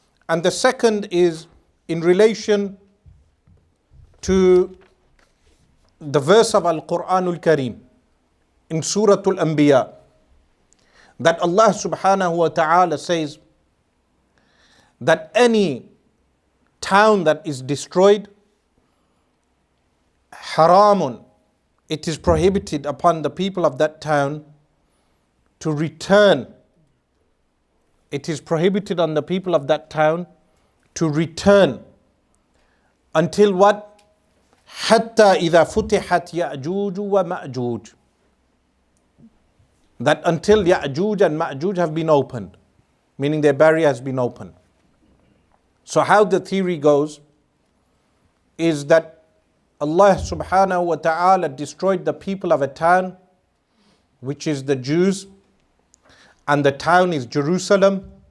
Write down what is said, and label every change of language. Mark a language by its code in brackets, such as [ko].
[en] And the second is in relation to the verse of Al-Quran Al-Kareem in Surah Al-Anbiya, that Allah subhanahu wa ta'ala says that any town that is destroyed, haramun, it is prohibited upon the people of that town to return. It is prohibited on the people of that town to return until what? [ar] حتى إذا فتحت يأجوج ومأجوج. [en] That until Yajuj and Majuj have been opened, meaning their barrier has been opened. So how the theory goes is that Allah subhanahu wa ta'ala destroyed the people of a town, which is the Jews, and the town is Jerusalem.